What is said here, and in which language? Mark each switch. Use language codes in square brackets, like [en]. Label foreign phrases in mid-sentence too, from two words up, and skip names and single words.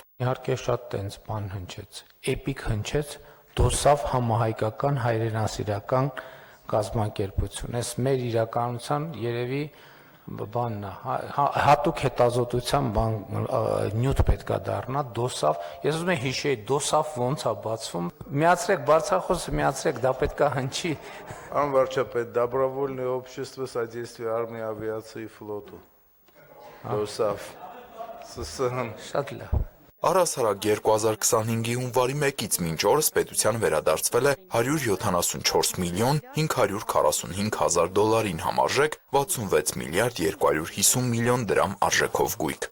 [hy] Իհարկե շատ տենց բան հնչեց, էպիկ հնչեց, դոսավ համահայկական հայրենասիրական կազմակերպություն։ Այս մեր իրականության երևի բանն է, հատուկ հետազոտության նյութ պետք է դառնա, դոսավ, ես ուզում եմ հիշեի, դոսավ ոնց է բացվում, միացրեք բարձրախոսը, միացրեք, դա պետք է հնչի։ Անվարչապետ, [ru] Добровольное общество содействия армии, авиации и флоту, [hy] դոսավ, ՍՍՀ։ Շատ լավ։ Առհասարակ 2025-ի հունվարի 1-ից մինչ օրս պետության վերադարձվել է 174 միլիոն 545 հազար դոլարին համարժեք 66 միլիարդ 250 միլիոն դրամ արժեքով գույք։